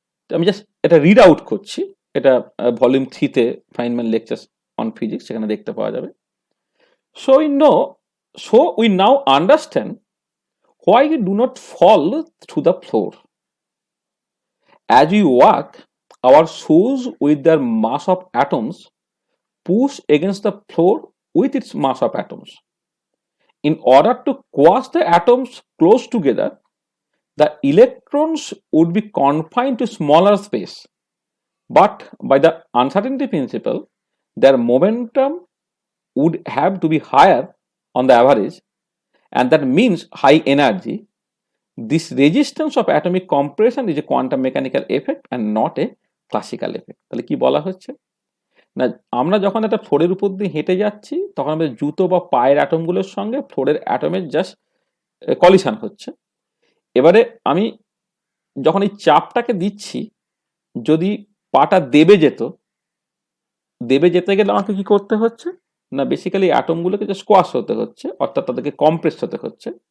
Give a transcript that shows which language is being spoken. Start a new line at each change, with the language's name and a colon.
Bangla: আমি জাস্ট এটা read out করছি, এটা volume 3-তে Feynman lectures on physics, সেখানে দেখতে পাওয়া যাবে।
English: So we now understand why we do not fall through the floor. As we walk our shoes with their mass of atoms push against the floor with its mass of atoms. In order to coax the atoms close together, the electrons would be confined to smaller space. But by the uncertainty principle, their momentum would have to be higher on the average, and that means high energy. This resistance of atomic compression is a quantum mechanical effect and not a classical effect.
Bangla: তাহলে কি বলা হচ্ছে না, আমরা যখন একটা ফ্লোরের উপর দিয়ে হেঁটে যাচ্ছি তখন আমাদের জুতো বা পায়ের অ্যাটমগুলোর সঙ্গে ফ্লোরের অ্যাটমের জাস্ট কলিশন হচ্ছে। এবারে আমি যখন এই চাপটাকে দিচ্ছি, যদি পাটা দেবে যেতে গেলে আমাকে কি করতে হচ্ছে না, বেসিক্যালি অ্যাটমগুলোকে যে স্কোয়াশ হতে হচ্ছে, অর্থাৎ তাদেরকে কম্প্রেস হতে হচ্ছে।